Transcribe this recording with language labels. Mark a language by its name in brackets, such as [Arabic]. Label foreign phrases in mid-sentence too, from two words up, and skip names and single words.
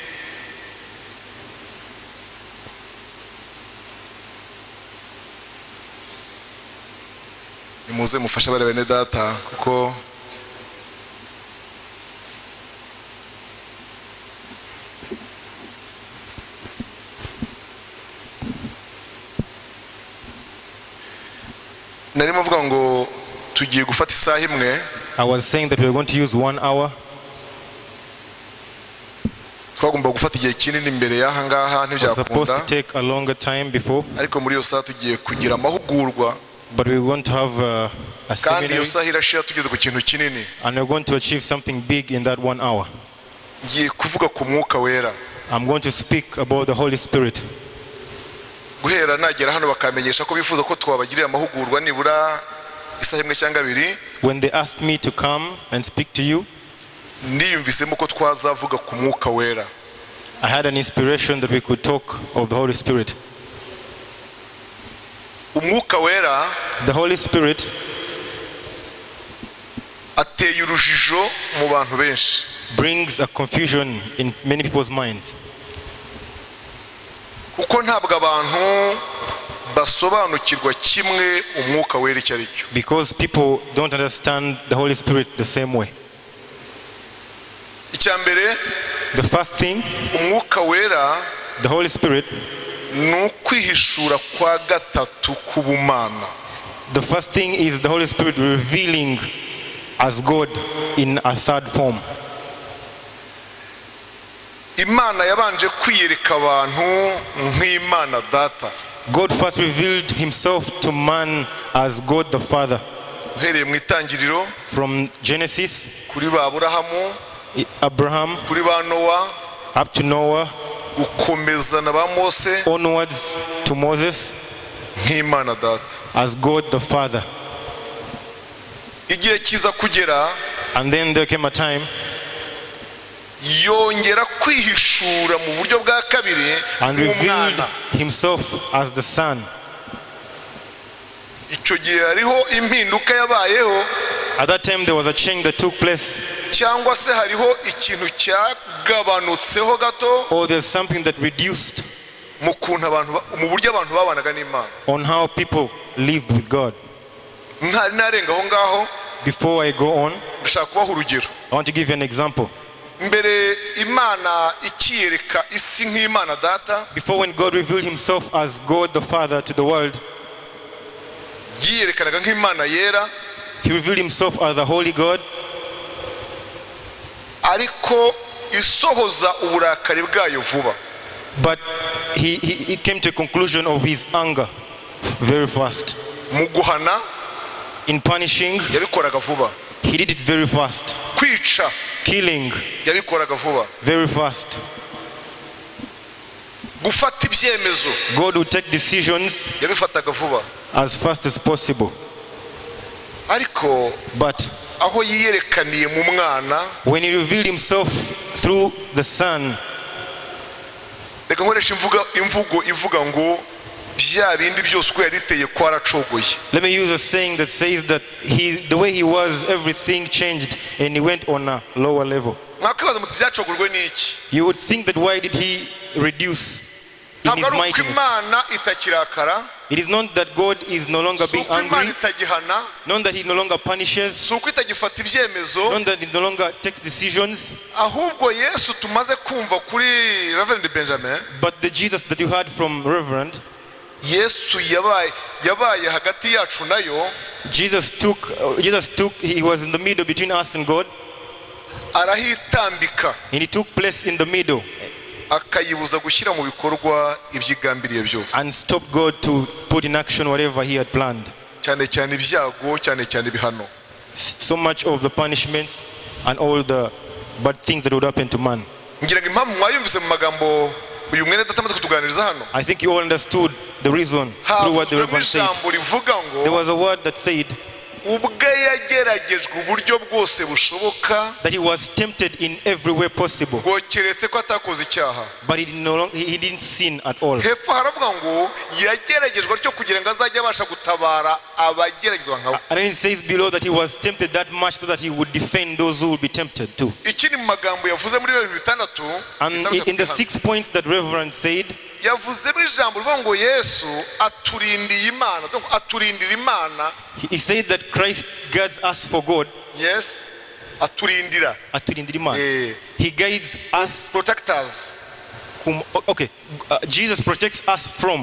[Kinyarwanda] Nimuze mufashe bari bene data kuko narimo mvuga ngo tugiye gufata isaha imwe. [English] I was saying that we are going to use 1 hour. [Kinyarwanda] Twagomba gufata igihe kinini imbere y'aha ngaha [English] We're supposed to [Kinyarwanda] ntibyakunda, [English] take a longer time before, [Kinyarwanda] ariko muri iyo saha tugiye kugira amahugurwa [English] but we're going to have a [Kinyarwanda] kandi iyo [English] seminary, [Kinyarwanda] saha irashira tugeze ku kintu kinini. [English] and we're going to achieve something big in that 1 hour. [Kinyarwanda] Ngiye kuvuga ku mwuka wera. [English] I'm going to speak about the Holy Spirit. [Kinyarwanda] Guhera nagera hano bakamenyesha ko bifuza ko twabagirira amahugurwa nibura isaha imwe cyangwa abiri, [English] When they asked me to come and speak to you, [Kinyarwanda] niyumvisemo ko twazavuga ku mwuka wera. [English] I had an inspiration that we could talk of the Holy Spirit. [Kinyarwanda] Umwuka wera [English] The Holy Spirit [Kinyarwanda] ateye urujijo mu bantu benshi. [English] brings a confusion in many people's minds, [Kinyarwanda] Kuko ntabwo abantu basobanukirwa kimwe umwuka wera icyo ari cyo. [English] because people don't understand the Holy Spirit the same way. [Kinyarwanda] Icya mbere, [English] The first thing, [Kinyarwanda] umwuka wera [English] the Holy Spirit, [Kinyarwanda] ni ukwihishura kwa gatatu k'ubumana. [English] the first thing is the Holy Spirit revealing as God in a third form. [Kinyarwanda] Imana yabanje kwiyereka abantu nk'Imana Data. [English] God first revealed himself to man as God the Father. [Kinyarwanda] Uhereye mu itangiriro [English] From Genesis, [Kinyarwanda] kuri ba Aburahamu, [English] Abraham, [Kinyarwanda] kuri ba Nowa, [English] up to Noah, [Kinyarwanda] ukomeza na ba Mose [English] onwards to Moses, [Kinyarwanda] nk'Imana Data. [English] as God the Father. [Kinyarwanda] Igihe kiza kugera [English] And then there came a time, [Kinyarwanda] yongera kwihishura mu buryo bwa kabiri [English] and revealed [Kinyarwanda] nk'umwana. [English] himself as the Son. [Kinyarwanda] Icyo gihe hariho impinduka yabayeho, [English] At that time there was a change that took place, [Kinyarwanda] cyangwa se hariho ikintu cyagabanutseho gato [English] or there's something that reduced [Kinyarwanda] mu kuntu abantu mu buryo abantu babanaga n'Imana. [English] on how people lived with God. [Kinyarwanda] Ntari narenga aho ngaho, [English] Before I go on, [Kinyarwanda] ndashaka kubaha urugero. [English] I want to give you an example. [Kinyarwanda] Mbere Imana ikiyereka isi nk'Imana Data, [English] Before, when God revealed himself as God the Father to the world, [Kinyarwanda] yiyerekanaga nk'Imana yera, [English] he revealed himself as the Holy God, [Kinyarwanda] ariko isohoza uburakari bwayo vuba. [English] but he came to a conclusion of his anger very fast. [Kinyarwanda] Mu guhana [English] In punishing, [Kinyarwanda] yabikoraga vuba, [English] he did it very fast. [Kinyarwanda] kwica [English] Killing, [Kinyarwanda] yabikoraga vuba, [English] very fast. [Kinyarwanda] gufata ibyemezo [English] God would take decisions [Kinyarwanda] yabifataga vuba. [English] as fast as possible. [Kinyarwanda] Ariko [English] But [Kinyarwanda] aho yiyerekaniye mu mwana, [English] when he revealed himself through the Son, [Kinyarwanda] reka nkoresha imvugo ivuga ngo bya bindi byose uko yariteye kwaracogoye. [English] let me use a saying that says that the way he was, everything changed and he went on a lower level. [Kinyarwanda] Mwakwibaza muti byacogorwe n'iki? [English] You would think that why did he reduce in [Kinyarwanda] Ntabwo [English] his [Kinyarwanda] ari uko [English] mightiness? [Kinyarwanda] Imana itakirakara, [English] It is not that God is no longer [Kinyarwanda] si [English] being [Kinyarwanda] uko Imana [English] angry, [Kinyarwanda] itagihana, [English] not that he no longer punishes, [Kinyarwanda] si uko itagifata ibyemezo, [English] not that he no longer takes decisions, [Kinyarwanda] ahubwo Yesu tumaze kumva kuri Reverend Benjamin, [English] but the Jesus that you heard from Reverend, [Kinyarwanda] Yesu yabaye hagati yacu nayo, [English] Jesus took, he was in the middle between us and God, [Kinyarwanda] arahitambika, [English] and he took place in the middle. [Kinyarwanda] akayibuza gushyira mu bikorwa ibyigambiriye byose, [English] and stop God to put in action whatever he had planned. [Kinyarwanda] cyane cyane ibyago, cyane cyane ibihano. [English] So much of the punishments and all the bad things that would happen to man. [Kinyarwanda] ngira ngo impamvu mwayumvise mu magambo uyu mwene data amaze kutuganiriza hano, [English] I think you all understood the reason through what the [Kinyarwanda] havuzwemo [English] Reverend said. [Kinyarwanda] ijambo rivuga [English] There [Kinyarwanda] ngo [English] was a word that said [Kinyarwanda] ubwe yageragejwe uburyo bwose bushoboka, [English] that he was tempted in every way possible, [Kinyarwanda] ngo keretse ko atakoze icyaha. [English] but he didn't sin at all. [Kinyarwanda] Hepfo haravuga ngo yageragejwe atyo kugira ngo azajye abasha gutabara abageragezwa nkawe. [English] And then it says below that he was tempted that much so that he would defend those who would be tempted too. [Kinyarwanda] Ikindi mu magambo yavuze muri bibiri bitandatu, [English] And in the 6 points that Reverend said, [Kinyarwanda] yavuzemo ijambo rivuga ngo Yesu aturindiye Imana, donc aturindira Imana. [English] he said that Christ guides us for God. [Kinyarwanda] Yes, aturindira, [English] He guides us. protectors. Okay, Jesus protects us from